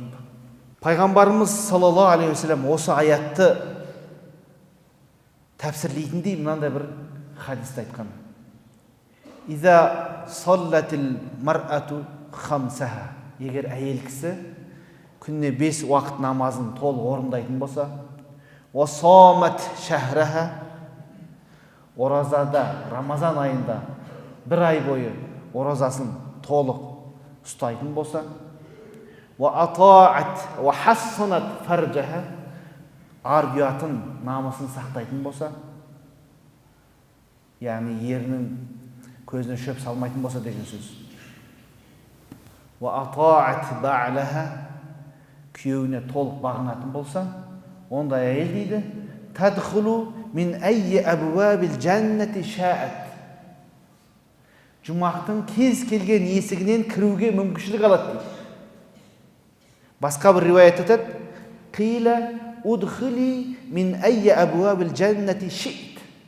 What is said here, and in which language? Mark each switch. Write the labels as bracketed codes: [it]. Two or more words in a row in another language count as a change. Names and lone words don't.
[kk] Пайғамбарымыз [ar] صلى الله عليه وسلم [kk] осы аятты тәпсірлейтіндей мынандай бір хадисті айтқан. [ar] إذا صلت المرأة خمسها. [kk] Егер әйел кісі күніне 5 уақыт намазын толық орындайтын болса, [ar] وَصَامَتْ شَهْرَهَا, [kk] оразада, Рамазан айында бір ай бойы оразасын толық ұстайтын болса, [ar] وَأَطَاعَتْ وَحَسَّنَتْ فَرْجَهَا, [kk] ар-ұятын, намысын сақтайтын болса, яғни ерінің көзіне шөп салмайтын болса деген сөз. [ar] وَأَطَاعَتْ بَعْلَهَا, [kk] күйеуіне толық бағынатын болса, онда әйел дейді: [ar] «تدخل من أي أبواب الجنة شاءت». [kk] Жұмақтың кез келген есігінен кіруге мүмкіншілік алады дейді. Басқа бір риуаят айтады: [ar] «قيل ادخلي من أي أبواب الجنة شئت».